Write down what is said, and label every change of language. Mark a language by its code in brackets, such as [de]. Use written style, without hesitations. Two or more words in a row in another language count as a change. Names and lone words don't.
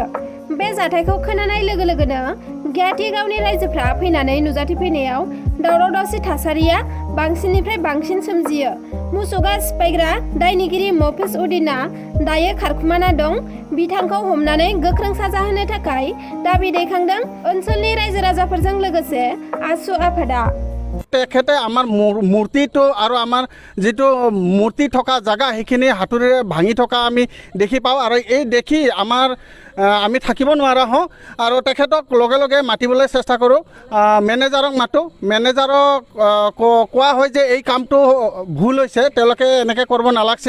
[brx] बे जाथायखौ खोनानाय लोगो लोगोनो गियाथि गावनि रायजोफ्रा फैनानै नुजाथिफैनायाव दावराव दावसि थासारिया बांसिननिफ्राय बांसिन सोमजियो। मुसुखा सिफायग्रा दायनिगिरि मफिज उद्दिना दायो खारखुमाना दं। बिथांखौ हमनानै गोख्रों साजा होनो थाखाय दाबि दैखांदों ओनसोलनि रायजो राजाफोरजों लोगोसे आसु आफादा। [as] তেখেতে আমাৰ মূৰ্তিটো আৰু আমাৰ যিটো মূৰ্তি থকা জাগা সেইখিনি হাতুৰিৰে ভাঙি থকা আমি দেখি পাওঁ আৰু এই দেখি আমি থাকিব নোৱাৰা হওঁ আৰু তেখেতক লগে লগে মাতিবলৈ চেষ্টা কৰোঁ। মেনেজাৰক মাতোঁ। মেনেজাৰক কোৱা হয় যে এই কামটো ভুল হৈছে, তেওঁলোকে এনেকৈ কৰিব নালাগিছিল।